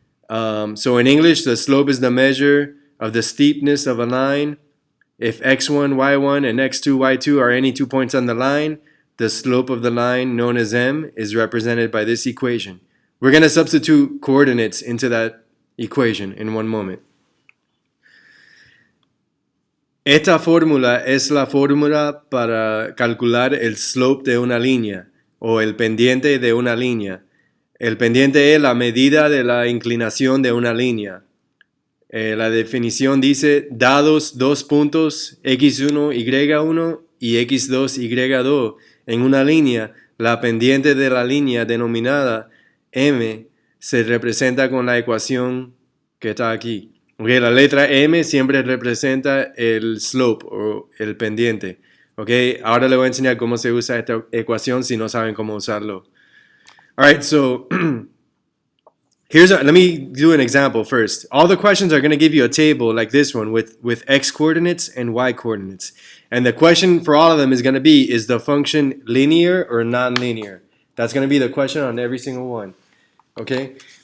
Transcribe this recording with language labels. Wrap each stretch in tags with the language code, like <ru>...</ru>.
<en>So in English, the slope is the measure of the steepness of a line. If x1, y1, and x2, y2 are any 2 points on the line, the slope of the line, known as m, is represented by this equation. We're going to substitute coordinates into that equation in one moment.</en> <es>Esta fórmula es la fórmula para calcular el slope de una línea o el pendiente de una línea. El pendiente es la medida de la inclinación de una línea. La definición dice, dados dos puntos x1, y1 y x2, y2 en una línea, la pendiente de la línea denominada m se representa con la ecuación que está aquí. Okay, la letra m siempre representa el slope o el pendiente. Okay, ahora le voy a enseñar cómo se usa esta ecuación si no saben cómo usarlo.</es> <en>All right, so let me do an example first. All the questions are going to give you a table like this one with x coordinates and y coordinates. And the question for all of them is going to be, is the function linear or non-linear? That's going to be the question on every single one. Okay?</en>